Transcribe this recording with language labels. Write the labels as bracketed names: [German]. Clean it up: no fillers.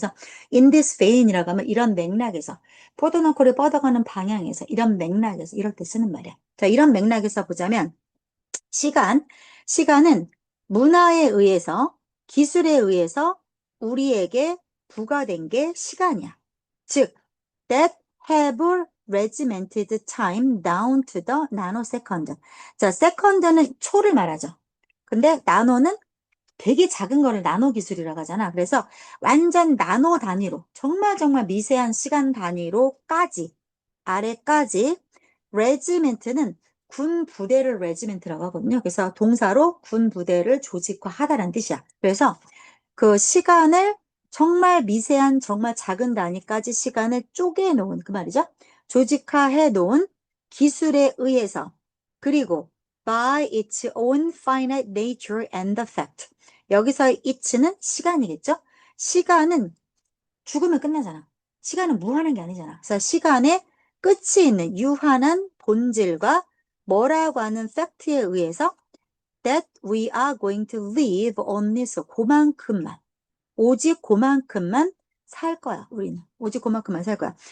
[Korean] 그래서 [English] in this vein [Korean] 이라고 하면 이런 맥락에서, 포도 넝쿨이 뻗어가는 방향에서, 이런 맥락에서, 이럴 때 쓰는 말이야. 자, 이런 맥락에서 보자면, 시간, 시간은 문화에 의해서, 기술에 의해서 우리에게 부과된 게 시간이야. [English] 즉, that have regimented time down to the nanosecond. [Korean] 자, second는 초를 말하죠. 근데 나노는 되게 작은 거를 나노 기술이라고 하잖아. 그래서 완전 나노 단위로, 정말 미세한 시간 단위로까지, 아래까지, 레지멘트는 군 부대를 레지멘트라고 하거든요. 그래서 동사로 군 부대를 조직화하다라는 뜻이야. 그래서 그 시간을 정말 미세한, 정말 작은 단위까지 시간을 쪼개 놓은, 그 말이죠. 조직화해 놓은 기술에 의해서, 그리고 [English] by its own finite nature and the fact. [Korean] 여기서의 it는 시간이겠죠? 시간은 죽으면 끝나잖아. 시간은 무한한 게 아니잖아. 그래서 시간의 끝이 있는 유한한 본질과 뭐라고 하는 팩트에 의해서 [English] that we are going to live on this [Korean] 그만큼만 오직 그만큼만 살 거야, 우리는. 오직 그만큼만 살 거야.